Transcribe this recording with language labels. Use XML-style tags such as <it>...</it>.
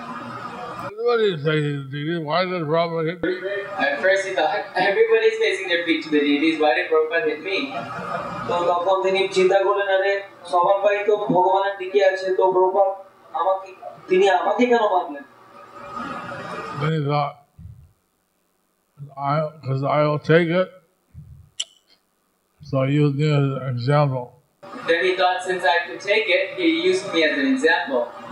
<en>Everybody's facing the deities. Why did Prabhupada hit me? At first he thought, everybody's facing their feet to the deities. Why did Prabhupada hit me?</en> <bn>তো তখন তিনি চিন্তা করলেন, আরে সবার পাই তো ভগবানের দিকে আছে, তো প্রভুপাদ তিনি আমাকে কেন মারলেন?</bn> <en>Then he thought, because I will take it, so he used me as an example. Then he thought, since I could take it, he used me as an example.</en>